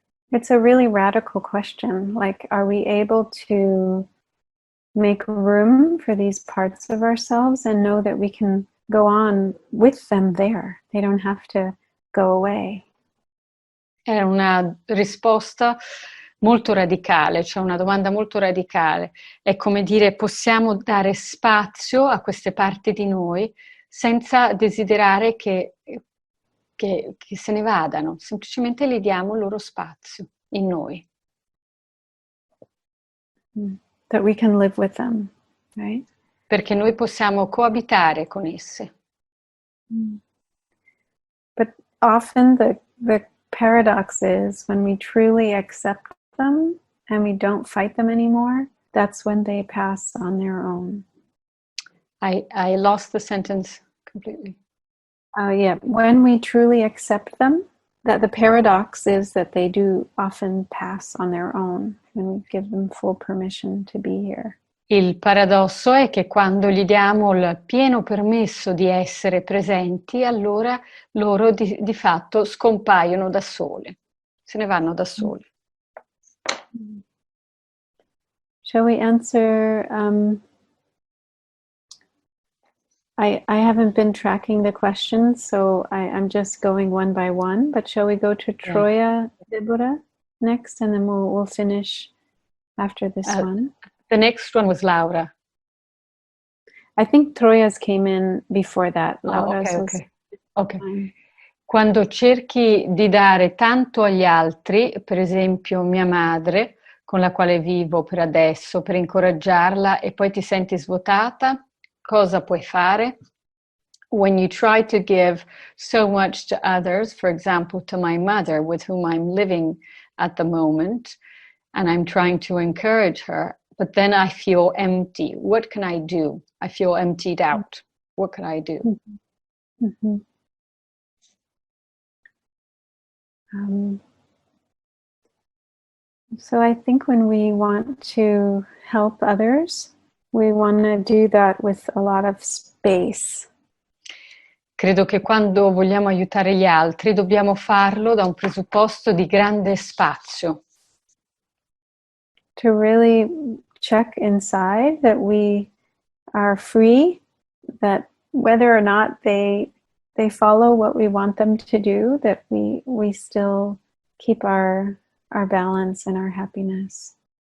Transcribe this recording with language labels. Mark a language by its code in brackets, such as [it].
[en] It's a really radical question. Like, are we able to make room for these parts of ourselves and know that we can go on with them there? They don't have to go away. [it] È una risposta molto radicale, cioè una domanda molto radicale. È come dire, possiamo dare spazio a queste parti di noi senza desiderare che se ne vadano, semplicemente gli diamo il loro spazio in noi. [en] That we can live with them, right? [it] Perché noi possiamo coabitare con esse. [en] But often the paradox is when we truly accept them and we don't fight them anymore, that's when they pass on their own. I lost the sentence completely. Yeah, when we truly accept them, that the paradox is that they do often pass on their own when we give them full permission to be here. [it] Il paradosso è che quando gli diamo il pieno permesso di essere presenti, allora loro di fatto scompaiono da soli, se ne vanno da soli. [en] Shall we answer? I haven't been tracking the questions, so I'm just going one by one. But shall we go to Troia Deborah next, and then we'll finish after this one? The next one was Laura. I think Troia's came in before that. Laura's Okay. [it] Quando cerchi di dare tanto agli altri, per esempio mia madre, con la quale vivo per adesso, per incoraggiarla e poi ti senti svuotata, cosa puoi fare? [en] When you try to give so much to others, for example, to my mother with whom I'm living at the moment, and I'm trying to encourage her, but then I feel empty. What can I do? I feel emptied out. What can I do? Mm-hmm. So I think when we want to help others, we want to do that with a lot of space. [it] Credo che quando vogliamo aiutare gli altri dobbiamo farlo da un presupposto di grande spazio. [en] to really check inside that we are free, that whether or not they follow what we want them to do, that we still keep our balance and our happiness.